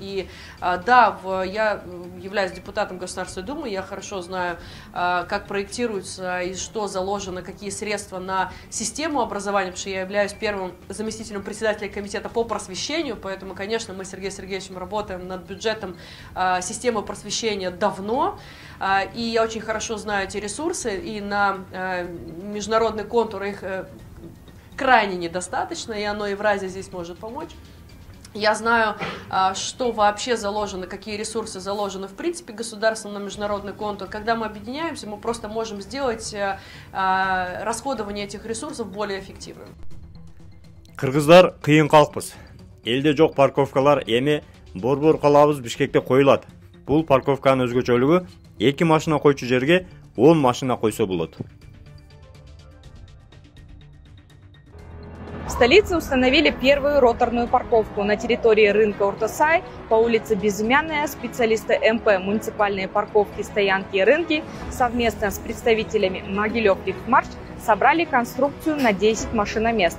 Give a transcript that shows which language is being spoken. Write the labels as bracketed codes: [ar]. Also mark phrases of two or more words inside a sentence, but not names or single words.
[ru] И да, я Я являюсь депутатом Государственной Думы, я хорошо знаю, как проектируется и что заложено, какие средства на систему образования, потому что я являюсь первым заместителем председателя комитета по просвещению, поэтому, конечно, мы с Сергеем Сергеевичем работаем над бюджетом системы просвещения давно, и я очень хорошо знаю эти ресурсы, и на международный контур их крайне недостаточно, и оно Евразия здесь может помочь. Я знаю, что вообще заложено, какие ресурсы заложены в принципе государством на международный контур. Когда мы объединяемся, мы просто можем сделать расходование этих ресурсов более эффективным. [ky] Кыргыздар кыйын калкпыз. Элде жок парковкалар эми борбор калабыз Бишкекте коюлат. Бул парковканын өзгөчөлүгү 2 машина койчу жерге 10 машина койсо болот. [ru] В столице установили первую роторную парковку на территории рынка Уртасай по улице Безымянная. Специалисты МП «Муниципальные парковки, стоянки и рынки» совместно с представителями Могилев Лифтмарш собрали конструкцию на 10 машиномест.